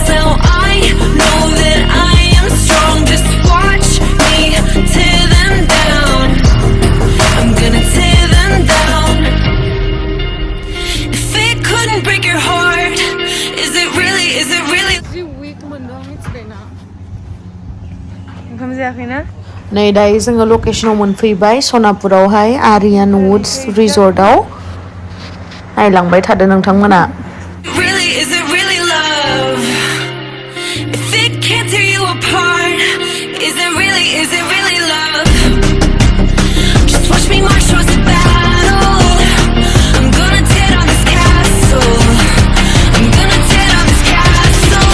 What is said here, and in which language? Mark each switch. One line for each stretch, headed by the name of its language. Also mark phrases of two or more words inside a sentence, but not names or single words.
English: Now I know that I am strong. Just watch me tear them down. I'm gonna tear them down. If it couldn't break your heart, is it really
Bodo: week मोनदों मिथिबायना ओंखाम जायाखैना नै दायो जोङो लकेशनाव मोनफैबाय सनापुरावहाय आरियान वुड्स रिजर्टआव नायलांबाय थादो नोंथांमोना
English: is it really love? If it can't tear you apart, is it really love? Just watch me march towards the battle. I'm gonna tear down this castle. I'm gonna tear down this castle.